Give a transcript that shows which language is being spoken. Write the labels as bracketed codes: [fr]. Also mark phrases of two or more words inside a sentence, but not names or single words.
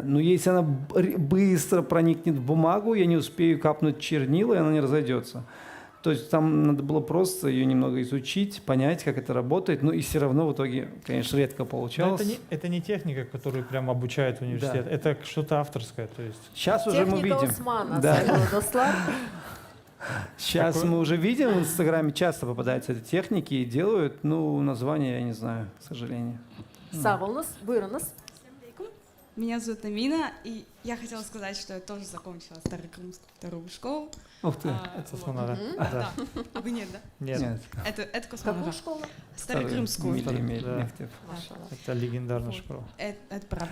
[ru] Но если она быстро проникнет в бумагу, я не успею капнуть чернила, и она не разойдется. То есть там надо было просто ее немного изучить, понять, как это работает. Ну и все равно в итоге, конечно, редко Но получалось. это не техника, которую прям обучают в университет. Да. Это что-то авторское. То есть. Сейчас уже мы Техника видим. Османа, Да. [crh] sayılı dostlar. [ru] Сейчас Какой? мы уже видим, в Инстаграме часто попадаются эти техники и делают, ну, название я не знаю, к сожалению. [crh] Sağ olunuz, buyurunuz. [ru] Меня зовут Амина, и я хотела сказать, что я тоже закончила Старокрымскую вторую школу. Ух ты. Это Османа, да? Да. А вы нет, да? Нет. Нет. Это Какую Космонавт. школу? Старокрымскую. Да. Maşallah. Это легендарная школа. Это правда.